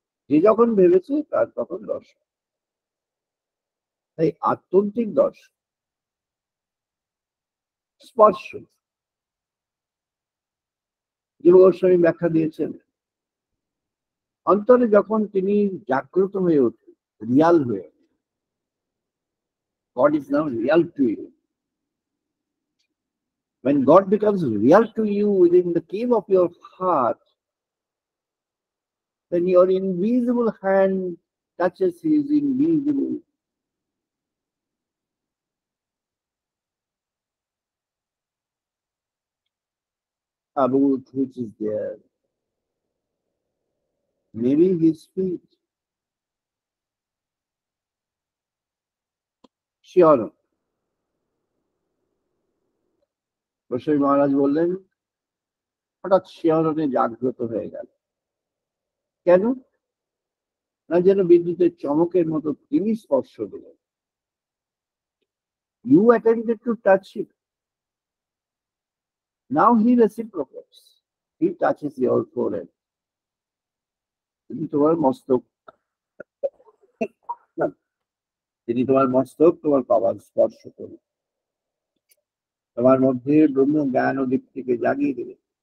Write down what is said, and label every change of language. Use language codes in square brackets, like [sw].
[bn] যে যখন ভেবেছে তার তখন দর্শন। তাই আত্যন্তিক দর্শন, স্পর্শ, জীব গোস্বামী ব্যাখ্যা দিয়েছেন, অন্তরে যখন তিনি জাগ্রত হয়ে ওঠেন, রিয়াল হয়ে, [en] God is now real to you. When God becomes real to you within the cave of your heart, then your invisible hand touches his invisible. Abut which is there. Maybe his feet. Sure. [bn] Goswami মহারাজ বললেন হঠাৎ শিহরণে জাগ্রত হয়ে গেল। কেন? না যেন বিদ্যুতের চমকের মতো তিনি স্পর্শ দিলেন। [en] You attempted to touch him. Now he reciprocates. He touches your forehead. [bn] তিনি তোমার মস্তক, তিনি তোমার মস্তক, তোমার পাওয়ার স্পর্শ করুন, তোমার মধ্যে ব্রহ্ম জ্ঞান ও দীপ্তিকে জাগিয়ে দেবেন।